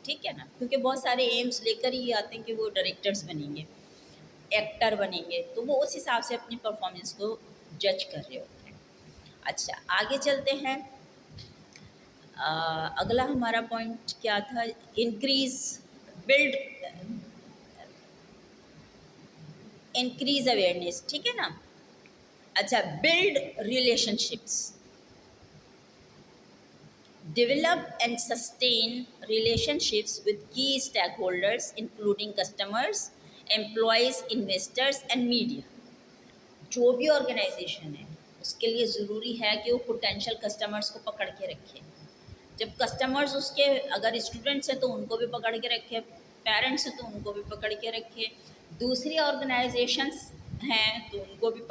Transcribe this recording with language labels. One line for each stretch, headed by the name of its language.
Urdu: ٹھیک ہے نا، کیونکہ بہت سارے ایمس لے کر ہی آتے ہیں کہ وہ ڈائریکٹرز بنیں گے، ایکٹر بنیں گے، تو وہ اس حساب سے اپنی پرفارمنس کو جج کر رہے ہوتے ہیں. اچھا آگے چلتے ہیں. اگلا ہمارا پوائنٹ کیا تھا؟ Increase, blood, increase awareness. ٹھیک ہے نا.
English: اچھا، build relationships, develop and sustain relationships with key stakeholders including customers, employees, investors and media.
Urdu: جو بھی آرگنائزیشن ہے اس کے لیے ضروری ہے کہ وہ پوٹینشیل کسٹمرز کو پکڑ کے رکھے. جب کسٹمرز اس کے اگر اسٹوڈنٹس ہیں تو ان کو بھی پکڑ کے رکھے، پیرنٹس ہیں تو ان کو بھی پکڑ کے رکھے، دوسری آرگنائزیشنس ہیں تو ان کو بھی.